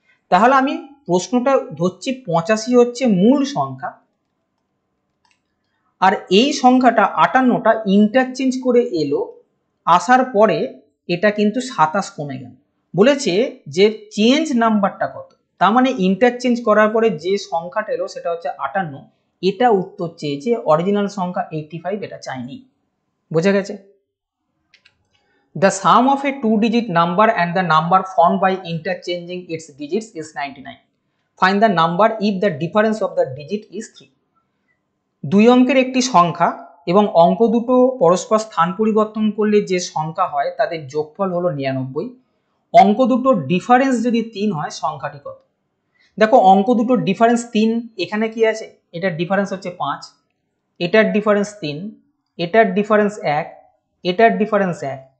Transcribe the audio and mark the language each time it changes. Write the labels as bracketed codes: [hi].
[bn] তাহলে আমি প্রশ্নটা ধরছি 85 হচ্ছে মূল সংখ্যা, আর এই সংখ্যাটা 58টা ইন্টারচেঞ্জ করে এলো, আসার পরে এটা কিন্তু 27 কমে গেল। বলেছে যে চেঞ্জ নাম্বারটা কত, তার মানে ইন্টারচেঞ্জ করার পরে যে সংখ্যাটা এলো সেটা হচ্ছে 58, এটা উত্তর চেয়েছে। অরিজিনাল সংখ্যা 85 এটা চাইনি। বোঝা গেছে? [en] The sum of a two-digit number and the number formed by interchanging its digits is 99. Find the number if the difference of the digit is 3. [bn] দুই অঙ্কের একটি সংখ্যা এবং অঙ্ক দুটো পরস্পর স্থান পরিবর্তন করলে যে সংখ্যা হয় তাদের যোগফল হলো 99। অঙ্ক দুটোর ডিফারেন্স যদি 3 হয়, সংখ্যাটি কত? দেখো অঙ্ক দুটোর ডিফারেন্স 3, এখানে কি আছে, এটার ডিফারেন্স হচ্ছে 5, এটার ডিফারেন্স 3, এটার ডিফারেন্স 1, এটার ডিফারেন্স 1।